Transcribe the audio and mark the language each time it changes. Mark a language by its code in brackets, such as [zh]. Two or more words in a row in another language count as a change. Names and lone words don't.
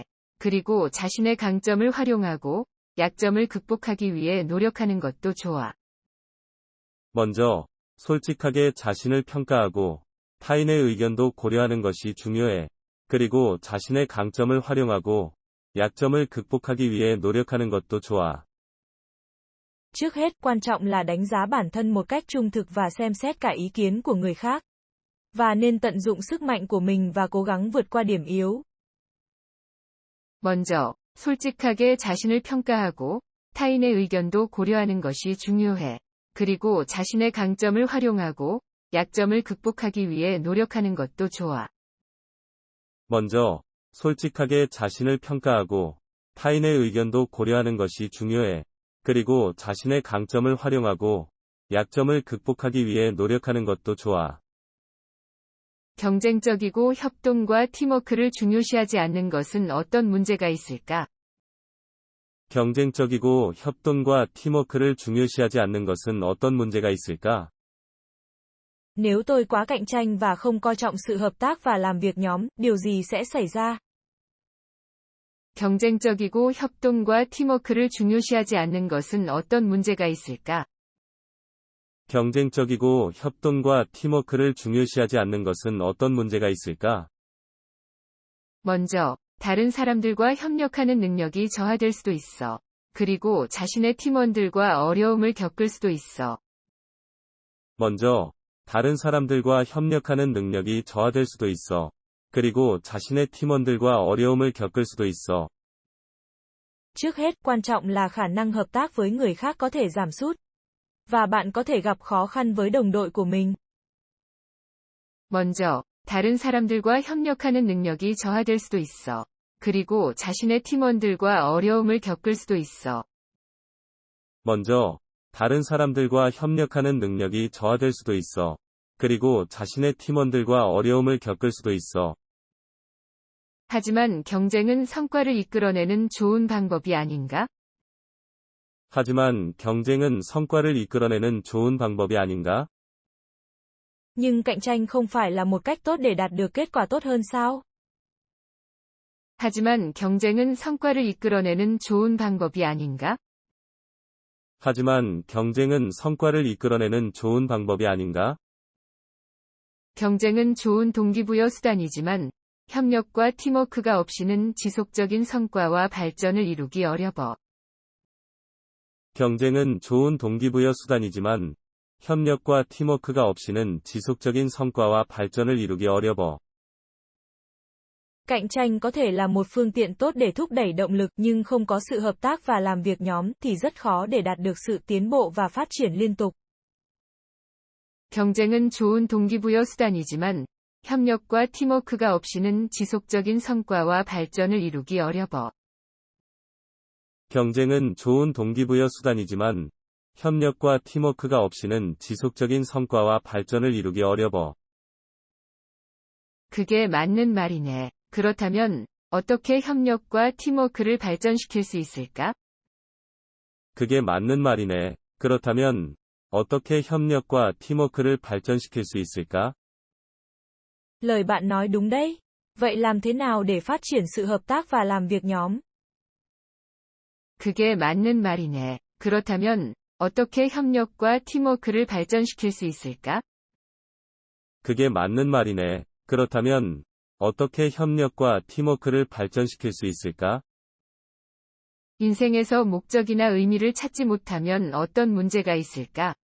[ko] 그리고 자신의 강점을 활용하고 약점을 극복하기 위해 노력하는 것도 좋아. 먼저, 솔직하게 자신을 평가하고 타인의 의견도 고려하는 것이 중요해. 그리고 자신의 강점을 활용하고 약점을 극복하기 위해 노력하는 것도 좋아. [vi] Trước hết, quan trọng là đánh giá bản thân một cách trung thực và xem xét cả ý kiến của người khác. Và nên tận dụng sức mạnh của mình và cố gắng vượt qua điểm yếu. [ko] 먼저, 솔직하게 자신을 평가하고 타인의 의견도 고려하는 것이 중요해. 그리고 자신의 강점을 활용하고 약점을 극복하기 위해 노력하는 것도 좋아. 먼저, 솔직하게 자신을 평가하고 타인의 의견도 고려하는 것이 중요해. 그리고 자신의 강점을 활용하고 약점을 극복하기 위해 노력하는 것도 좋아. 경쟁적이고 협동과 팀워크를 중요시하지 않는 것은 어떤 문제가 있을까? 경쟁적이고 협동과 팀워크를 중요시하지 않는 것은 어떤 문제가 있을까? [vi] Nếu tôi quá cạnh tranh và không coi trọng sự hợp tác và làm việc nhóm, điều gì sẽ xảy ra? [ko] 경쟁적이고 협동과 팀워크를 중요시하지 않는 것은 어떤 문제가 있을까? 경쟁적이고 협동과 팀워크를 중요시하지 않는 것은 어떤 문제가 있을까? 먼저, 다른 사람들과 협력하는 능력이 저하될 수도 있어. 그리고 자신의 팀원들과 어려움을 겪을 수도 있어. 먼저, 다른 사람들과 협력하는 능력이 저하될 수도 있어. 그리고 자신의 팀원들과 어려움을 겪을 수도 있어. [vi] Trước hết, quan trọng là khả năng hợp tác với người khác có thể giảm sút. Và bạn có thể gặp khó khăn với đồng đội của mình. [ko] 먼저, 다른 사람들과 협력하는 능력이 저하될 수도 있어. 그리고 자신의 팀원들과 어려움을 겪을 수도 있어. 먼저, 다른 사람들과 협력하는 능력이 저하될 수도 있어. 그리고 자신의 팀원들과 어려움을 겪을 수도 있어. 하지만 경쟁은 성과를 이끌어내는 좋은 방법이 아닌가? 하지만 경쟁은 성과를 이끌어내는 좋은 방법이 아닌가? [vi] Nhưng cạnh tranh không phải là một cách tốt để đạt được kết quả tốt hơn sao? [ko] 하지만 경쟁은 성과를 이끌어내는 좋은 방법이 아닌가? 하지만 경쟁은 성과를 이끌어내는 좋은 방법이 아닌가? 경쟁은 좋은 동기부여 수단이지만 협력과 팀워크가 없이는 지속적인 성과와 발전을 이루기 어려워. 경쟁은 좋은 동기부여 수단이지만 협력과 팀워크가 없이는 지속적인 성과와 발전을 이루기 어려워. [vi] Cạnh tranh có thể là một phương tiện tốt để thúc đẩy động lực nhưng không có sự hợp tác và làm việc nhóm thì rất khó để đạt được sự tiến bộ và phát triển liên tục. [ko] 경쟁은 좋은 동기부여 수단이지만 협력과 팀워크가 없이는 지속적인 성과와 발전을 이루기 어려워. 경쟁은 좋은 동기부여 수단이지만 협력과 팀워크가 없이는 지속적인 성과와 발전을 이루기 어려워. 그게 맞는 말이네. 그렇다면 어떻게 협력과 팀워크를 발전시킬 수 있을까? 그게 맞는 말이네. 그렇다면 어떻게 협력과 팀워크를 발전시킬 수 있을까? [vi] Lời bạn nói đúng đấy. Vậy làm thế nào để phát triển sự hợp tác và làm việc nhóm? [ko] 그게 맞는 말이네. 그렇다면 어떻게 협력과 팀워크를 발전시킬 수 있을까? 그게 맞는 말이네. 그렇다면 어떻게 협력과 팀워크를 발전시킬 수 있을까? 인생에서 목적이나 의미를 찾지 못하면 어떤 문제가 있을까?